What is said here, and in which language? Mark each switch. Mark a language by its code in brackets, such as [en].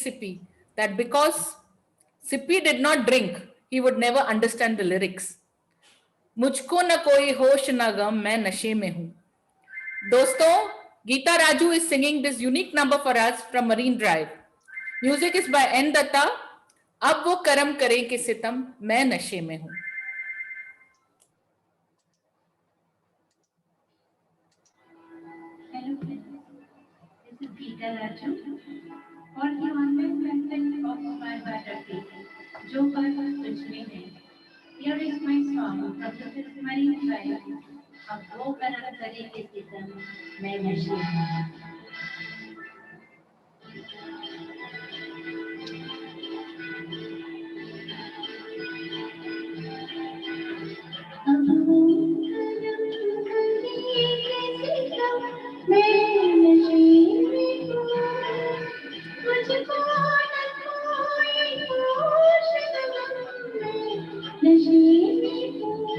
[en] Sippy that because Sippy did not drink, he would never understand the lyrics. [hi] Mujhko na koi hosh na gam, main nashe mein hu. [en] Dosto, Geeta Raju is singing this unique number for us from Marine Drive. Music is by N. Datta. [hi] अब वो करम करे कि सितम, मैं नशे में हूं. [en] Hello friends, this is Geeta Raju for the online content of my biography, Jo Baat Tujhme Hai. Here is my song from the film Marine Drive. [hi] अब वो करम करे के सितम मैं नशे में अब वो करम करे के सितम मैं नशे में हूँ मुझको न कोई होश गम मैं नशे में हूँ